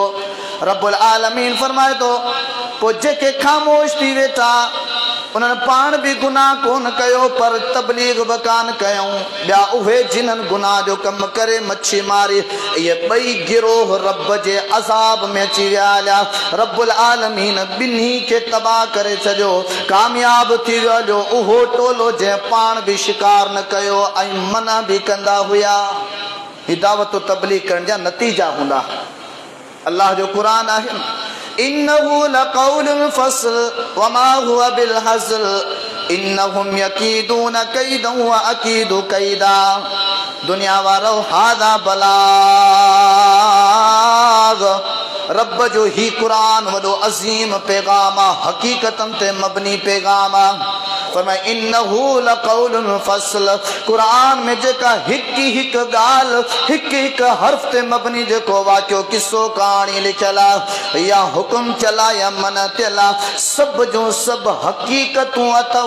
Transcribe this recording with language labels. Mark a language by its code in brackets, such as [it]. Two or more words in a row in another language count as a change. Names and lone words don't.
[sd] रब्बुल आलमीन फरमाए थो पोइ जेके ख़ामोश थी वेठा उन्हनि पाण बि गुनाह कोन कयो पर तबलीग बि कान कयूं, ॿिया उहे जिन्हनि गुनाह जो कमु करे मच्छी मारी, इहे 2 गिरोह रब जे अज़ाब में अची विया हलिया। रब्बुल आलमीन ॿिन्ही खे तबाह करे छॾियो, कामयाब थी वियो जो उहो टोलो जंहिं पाण बि शिकार न कयो ऐं मना बि कंदा हुया। ही दावत तबलीग करण जा नतीजा हूंदा। अल्लाह जो क़ुरान आहे [ar] إنه لقول فصل وما هو بالهزل إنهم يكيدون كيدا وأكيد كيدا. [sd] दुनिया वारो [ar] هذا بلاغ, [sd] रब जो ही क़ुरान वॾो अज़ीम पैगाम आहे, हक़ीक़तन ते मबनी पैगाम आहे। फरमाए [ar] إنه لقول فصل, [sd] क़ुरान में जेका हिक ॻाल्हि हिक हर्फ ते मबनी जेको वाक़ियो किस्सो कहाणी लिखियल आहे या हुकुम चला या मन थियला, सभु जो सभु हक़ीक़तूं अथव।